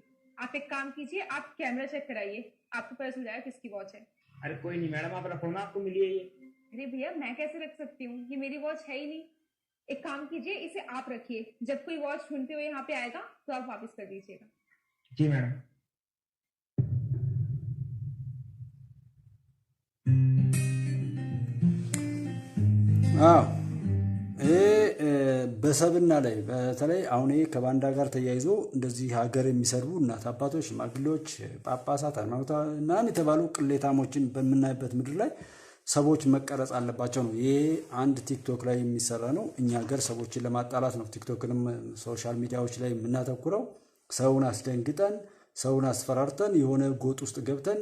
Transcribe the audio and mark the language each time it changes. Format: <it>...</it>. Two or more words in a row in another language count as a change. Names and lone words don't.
<hi>आप एक काम कीजिए, आप कैमरा चेक कराइए, आपको पता चल जाएगा किसकी वॉच है। अरे कोई नहीं मैडम, आप रखो ना, आपको मिली है ये। अरे भैया मैं कैसे रख सकती हूँ, ये मेरी वॉच है ही नहीं। एक काम कीजिए, इसे आप रखिए, जब कोई वॉच ढूंढते हुए यहाँ पे आएगा तो आप वापस कर दीजिएगा। जी मैडम।</hi> <am>አዎ ይሄ በሰብና ላይ በተለይ አሁን ይሄ ከባንዳ ጋር ተያይዞ እንደዚህ ሀገር የሚሰርቡ እናት አባቶች፣ ሽማግሌዎች፣ ጳጳሳት፣ ሃይማኖታ ምናምን የተባሉ ቅሌታሞችን በምናይበት ምድር ላይ ሰዎች መቀረጽ አለባቸው ነው። ይሄ አንድ ቲክቶክ ላይ የሚሰራ ነው። እኛ ሀገር ሰዎችን ለማጣላት ነው ቲክቶክንም</am> <en>social media</en> <am>ላይ የምናተኩረው። ሰውን አስደንግጠን ሰውን አስፈራርተን የሆነ ጎጥ ውስጥ ገብተን</am>